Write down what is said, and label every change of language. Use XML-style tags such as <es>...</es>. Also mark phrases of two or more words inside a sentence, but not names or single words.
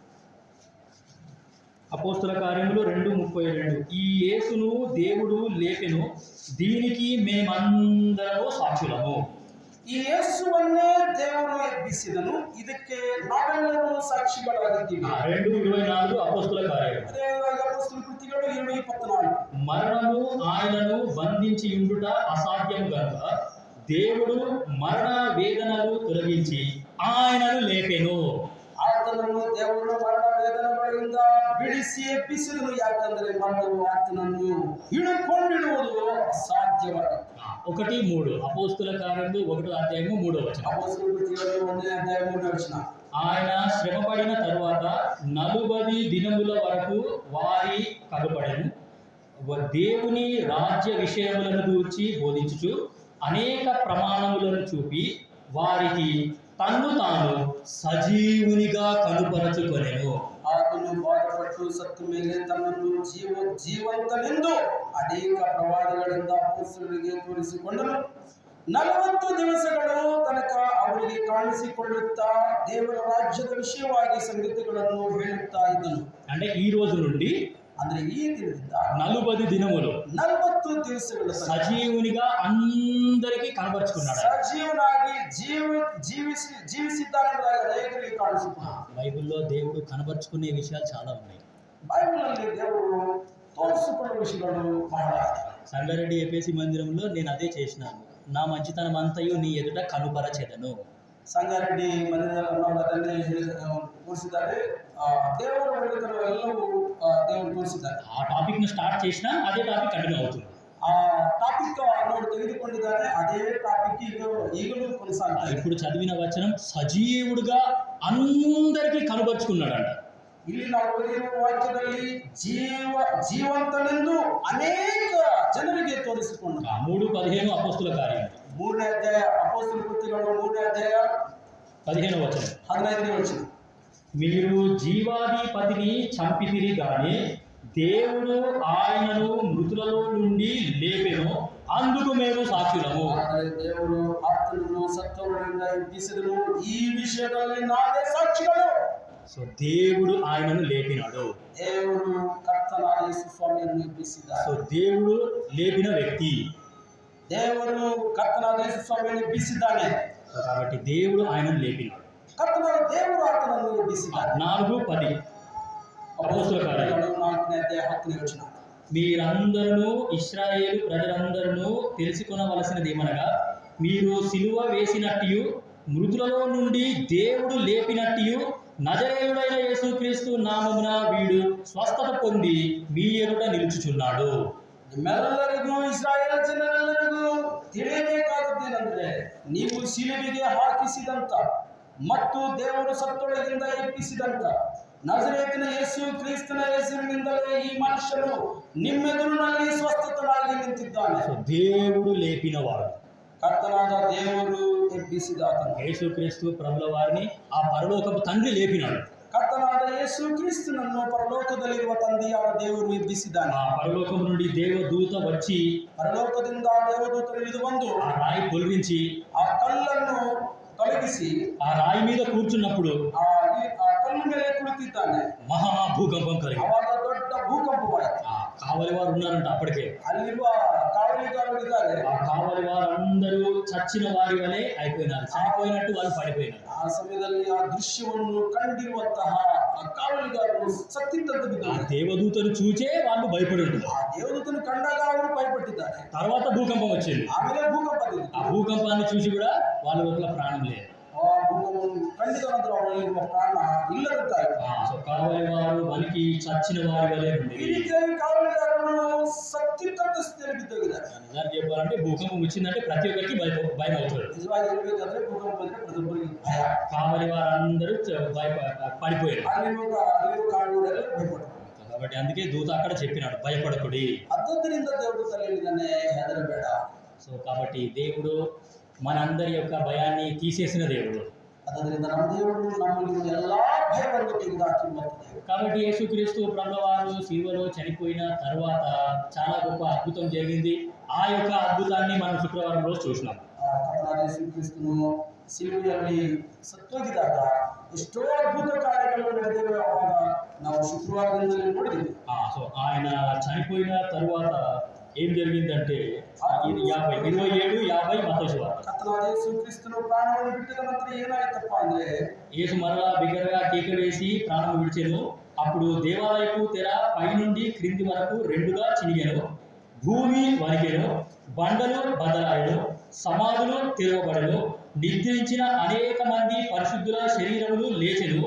<te>అపోస్తుల కార్యములు 2:32. ఈ యేసును దేవుడు లేపెను, దీనికి మేమందరము సాక్షులము.</te> <kn>ಈ ಯೇಸುವನ್ನೇ ದೇವರು ಎಬ್ಬಿಸಿದನು, ಇದಕ್ಕೆ ನಾವೆಲ್ಲರೂ ಸಾಕ್ಷಿಗಳಾಗಿದ್ದೀವಿ.</kn> <te>2:24 అపోస్తుల కార్యాలు.</te> <kn>ಅದೇ ಅಪೊಸ್ತಲ ಕೃತ್ಯಗಳು 2:24.</kn> <te>మరణము ఆయనను బంధించి ఉండుట అసాధ్యము గనుక దేవుడు మరణ వేదనలు తొలగించి ఆయనను లేపెను.</te> <kn>ಆತನನ್ನು ದೇವರು ಮರಣ ವೇದನೆಗಳಿಂದ ಬಿಡಿಸಿ ಎಬ್ಬಿಸಿದನು. ಯಾಕಂದರೆ ಮರಣವು ಆತನನ್ನು ಹಿಡಿಕೊಂಡಿಡುವುದು ಅಸಾಧ್ಯವಾಗಿದೆ.</kn> <te>1:3 అపోస్తుల కార్యములు 1:3.</te> <kn>అపోస్తలుల కృత్యಗಳು 1:3.</kn> <te>ఆయన శ్రమపడిన తరువాత 40 దినముల వరకు వారి కనబడెను, దేవుని రాజ్య విషయములను గూర్చి బోధించుచు అనేక ప్రమాణములను చూపి వారికి తన్ను తాను సజీవునిగా కనుపరచుకొనెను.</te> <kn>ಆತನು ಬಾಧಪಟ್ಟು ಸತ್ತ ಮೇಲೆ ತನ್ನನ್ನು ಜೀವಂತನೆಂದು ಅನೇಕ ಪ್ರವಾದಗಳಿಂದ ಅಪೊಸ್ತಲರಿಗೆ ತೋರಿಸಿಕೊಂಡನು. 40 ದಿವಸಗಳು ತನಕ ಅವರಿಗೆ ಕಾಣಿಸಿಕೊಳ್ಳುತ್ತಾ ದೇವರ ರಾಜ್ಯದ ವಿಷಯವಾಗಿ ಸಂಗತಿಗಳನ್ನು ಹೇಳುತ್ತಾ ಇದ್ದನು.</kn> <te>అంటే ఈ రోజు నుండి</te> <kn>ಅಂದ್ರೆ ಈ ದಿನದಿಂದ</kn> <te>40 దినములు</te> <kn>40 ದಿವಸಗಳು</kn> <te>సజీవునిగా అందరికీ కనబరుచుకున్నాడు.</te> <kn>సజీవునాಗಿ జీవిಸಿದ್ದಾನೆಂಬುದಾಗಿ ಅನೇಕರಿಗೆ ಕಾಣಿಸುತ್ತಾನೆ.</kn> <te>బైబిల్లో దేవుడు కనబరుచుకునే విషయాలు చాలా ఉన్నాయి.</te> <kn>బైబిల్ನಲ್ಲಿ ದೇವರು</kn> <te>తోర్చుకునే విషయాలు</te> <kn>బహಳ.</kn> <te>సంగారెడ్డి ఏపీసీ మందిరంలో నేను అదే చేసినాను. నా మంచితనం అంతయు నీ ఎదుట కనుపరచెదను.</te> <kn>ಸಂಗಾರೆಡ್ಡಿ ಮಂದಿರದಲ್ಲಿ ಅದನ್ನೇ ತೋರಿಸಿದ್ದಾರೆ. ದೇವರ ಒಳ್ಳೆತನ ಎಲ್ಲವೂ ದೇವರು ತೋರಿಸಿದ್ದಾರೆ.</kn> <te>ఆ టాపిక్ ను స్టార్ట్ చేసినా అదే టాపిక్ కంటిన్యూ అవుతుంది.</te> <kn>ఆ టాపిక్ ನೋಡಿ ತೆಗೆದುಕೊಂಡಿದ್ದಾರೆ, ಅದೇ టాపిక్ ಈಗಲೂ కొనసాగుతుంది.</kn> <te>ఇప్పుడు చదివిన వచనం సజీవుడుగా అందరికీ కనబరుచుకున్నాడంట.</te> <kn>ಇಲ್ಲಿ ನಾವು ಓದಿರುವ ವಾಕ್ಯದಲ್ಲಿ ಜೀವಂತನೆಂದು ಅನೇಕ ಜನರಿಗೆ ತೋರಿಸಿಕೊಂಡ. 3:15 ಅಪೊಸ್ತಲ ಕಾರ್ಯಗಳು 3ನೇ ಅಧ್ಯಾಯ ಅಪೊಸ್ತಲ ಕೃತ್ಯಗಳು 3ನೇ ಅಧ್ಯಾಯ</kn> <te>15వ వచనం.</te> <kn>15ನೇ ವಚನ.</kn> <te>మీరు జీవాధిపతిని చంపితిరి గాని దేవుడు ఆయనను మృతులలో నుండి లేపెను, అందుకు మేము సాక్షులము.</te> <kn>ಆದರೆ ದೇವರು ಆತನನ್ನು ಸತ್ತವರಿಂದ ಎಬ್ಬಿಸಿದನು, ಈ ವಿಷಯದಲ್ಲಿ ನಾವೇ ಸಾಕ್ಷಿಗಳು.</kn> <te>సో దేవుడు ఆయనను లేపినాడు.</te> <kn>ದೇವರು ಕರ್ತನಾದ ಯೇಸು ಸ್ವಾಮಿಯನ್ನು ಎಬ್ಬಿಸಿದ್ದಾರೆ.</kn> <te>సో దేవుడు లేపిన వ్యక్తి.</te> <kn>ದೇವರು ಕರ್ತನಾದ ಯೇಸು ಸ್ವಾಮಿಯನ್ನು ಎಬ್ಬಿಸಿದ್ದಾನೆ.</kn> <te>కాబట్టి దేవుడు ఆయనను లేపినాడు.</te> <kn>ಕರ್ತನಾದ ದೇವರು ಆತನನ್ನು ಎಬ್ಬಿಸಿದ್ದಾರೆ.</kn> <te>4:10 అపోస్తల కార్యాలు</te> <kn>4ನೇ ಅಧ್ಯಾಯ 10ನೇ ವಚನ.</kn> <te>మీరందరూ ఇశ్రాయేలు ప్రజలందరూ తెలుసుకొనవలసినది ఏమనగా, మీరు సిలువ వేసినట్టు మృతులలో నుండి దేవుడు లేపినట్టు నజరేయుడైన యేసుక్రీస్తు నామమున వీడు స్వస్థత పొంది మీ ఎదుట నిలుచుచున్నాడు.</te> <kn>ನಿಮ್ಮೆಲ್ಲರಿಗೂ ಇಸ್ರಾಯೇಲ್ ಜನರೆಲ್ಲರಿಗೂ ತಿಳಿಯಬೇಕಾದದ್ದೇನೆಂದರೆ ನೀವು ಶಿಲುಬೆಗೆ ಹಾಕಿಸಿದಂತ ಮತ್ತು ದೇವರು ಸತ್ತೊಳಗಿಂದ ಎಬ್ಬಿಸಿದಂತ ನಜರೇತಿನ ಯೇಸು ಕ್ರಿಸ್ತನ ಹೆಸರಿನಿಂದಲೇ ಈ ಮನುಷ್ಯನು ನಿಮ್ಮೆದುರಿನಲ್ಲಿ ಸ್ವಸ್ಥತನಾಗಿ ನಿಂತಿದ್ದಾನೆ.</kn> <te>సో దేవుడు లేపినవాడు</te> <kn>కర్తనాದ ದೇವರು ಎಬ್ಬಿಸಿದಾತನು.</kn> <te>యేసుక్రీస్తు ప్రభుల వారిని ఆ పరలోకపు తండ్రి లేపినాడు.</te> <kn>ಕರ್ತನಾದ ಯೇಸು ಕ್ರಿಸ್ತನನ್ನು ಪರಲೋಕದಲ್ಲಿರುವ ತಂದೆಯಾದ ದೇವರು ಎಬ್ಬಿಸಿದ್ದಾನೆ.</kn> <te>ఆ పరలోకం నుండి దేవదూత వచ్చి</te> <kn>ಪರಲೋಕದಿಂದ ದೇವದೂತರು ಇಳಿದು ಬಂದು</kn> <te>ఆ రాయి పొలిరించి</te> <kn>ಆ ಕಲ್ಲನ್ನು ತೊಲಗಿಸಿ</kn> <te>ఆ రాయి మీద కూర్చున్నప్పుడు</te> <kn>ಆ ಕಲ್ಲು ಮೇಲೆ ಕುಳಿತಿದ್ದಾನೆ.</kn> <te>మహా భూకంపం కలిగి</te> <kn>ಅವಾಗ ದೊಡ್ಡ ಭೂಕಂಪವಾಯಿತು.</kn> <te>ఆ కావలి వారు ఉన్నారంట అప్పటికే.</te> <kn>ಅಲ್ಲಿರುವ ಕಾವಲಿಗಾರರು ಇದ್ದಾರೆ.</kn> <te>ఆ కావలి వారందరూ చచ్చిన వారి వలె అయిపోయినారు. చనిపోయినట్టు వాళ్ళు పడిపోయినారు.</te> <kn>ಆ ಸಮಯದಲ್ಲಿ ಆ ದೃಶ್ಯವನ್ನು ಕಂಡಿರುವಂತಹ ಆ ಕಾವಲಿಗಾರರು ಸತ್ತಿದ್ದಂತೆ</kn> <te>ఆ</te> <kn>ಬಿದ್ದಾರೆ.</kn> <te>దేవదూతను చూచే వాళ్ళు భయపడి ఉన్నారు.</te> <kn>ಆ ದೇವದೂತನು ಕಂಡಾಗ ಅವರು ಭಯಪಟ್ಟಿದ್ದಾರೆ.</kn> <te>తర్వాత భూకంపం వచ్చింది.</te> <kn>ಆಮೇಲೆ ಭೂಕಂಪ</kn> <te>ఆ భూకంపాన్ని చూసి కూడా వాళ్ళ లోపల ప్రాణం లేదు.</te> <kn>ಆ ಭೂಕಂಪವನ್ನು ಕಂಡಿದ ನಂತರ ಅವರಲ್ಲಿರುವ ಪ್ರಾಣ ಇಲ್ಲದಂತಾಯಿತು.</kn> <te>సో కావలి వారు వనికి చచ్చిన వారి వలె</te> <kn>ಈ</kn> <te>ఉంది.</te> <kn>ರೀತಿಯಾಗಿ ಕಾವಲಿಗಾರರು ಸತ್ತಿದ್ದಂತ ಸ್ಥಿತಿಯಲ್ಲಿ ಬಿದ್ದೋಗಿದ್ದಾರೆ.</kn> <te>నిజాన్ని చెప్పాలంటే భూకంపం వచ్చిందంటే ప్రతి ఒక్కరికి భయం అవుతుంది.</te> <kn>ನಿಜವಾಗಿ ಹೇಳ್ಬೇಕಂದ್ರೆ ಭೂಕಂಪ ಅಂದ್ರೆ ಪ್ರತಿಯೊಬ್ಬರಿಗೆ ಭಯ.</kn> <te>కావలి వారందరూ పడిపోయారు.</te> <kn>ಅಲ್ಲಿರುವ ಕಾವಲಿಗರೆಲ್ಲ ಭಯಪಟ್ಟರು.</kn> <te>కాబట్టి అందుకే దూత అక్కడ చెప్పినాడు భయపడకుడి.</te> <kn>ಆದ್ದರಿಂದ ದೇವರು ಹೇಳಿದ್ದಾನೆ, ಹೆದರಬೇಡ.</kn> <te>సో కాబట్టి దేవుడు మనందరి యొక్క భయాన్ని తీసేసిన దేవుడు.</te> <kn>ಆದ್ದರಿಂದ ನಮ್ಮ ದೇವರು ನಮ್ಮಲ್ಲಿ ಎಲ್ಲಾ ಭಯವನ್ನು ತೆಗೆದುಹಾಕಿರುವಂತ.</kn> <te>కాబట్టి యేసుక్రీస్తు ప్రభువారు శిలువలో చనిపోయిన తర్వాత చాలా గొప్ప అద్భుతం జరిగింది. ఆ యొక్క అద్భుతాన్ని మనం శుక్రవారం రోజు చూసినాం.</te> <kn>ಕರ್ತನಾದ ಯೇಸು ಕ್ರಿಸ್ತನು ಶಿಲುಬೆಯಲ್ಲಿ ಸತ್ತೋಗಿದಾಗ ಎಷ್ಟೋ ಅದ್ಭುತ ಕಾರ್ಯಗಳು ನಡೆದಿವೆ. ಅವಾಗ ನಾವು ಶುಕ್ರವಾರದಿಂದಲೇ ನೋಡಿದ್ವಿ.</kn> <te>సో ఆయన చనిపోయిన తరువాత ఏం జరిగిందంటే 27 మత్తయి సువార్త.</te> <kn>ಕರ್ತನಾದ ಯೇಸು ಕ್ರಿಸ್ತನು ಪ್ರಾಣವನ್ನು ಬಿಟ್ಟಿದ ನಂತರ ಏನಾಯ್ತಪ್ಪ ಅಂದ್ರೆ,</kn> <te>యేసు మరలా బిగ్గరగా కేక వేసి ప్రాణం విడిచెను. అప్పుడు దేవాలయపు తెర పైనుండి క్రింది వరకు రెండుగా చినిగెను, భూమి వణికెను, బండలు బద్దలాయెను, సమాధులు తెరవబడెను, నిద్రించిన అనేక మంది పరిశుద్ధుల శరీరములు లేచెను.</te>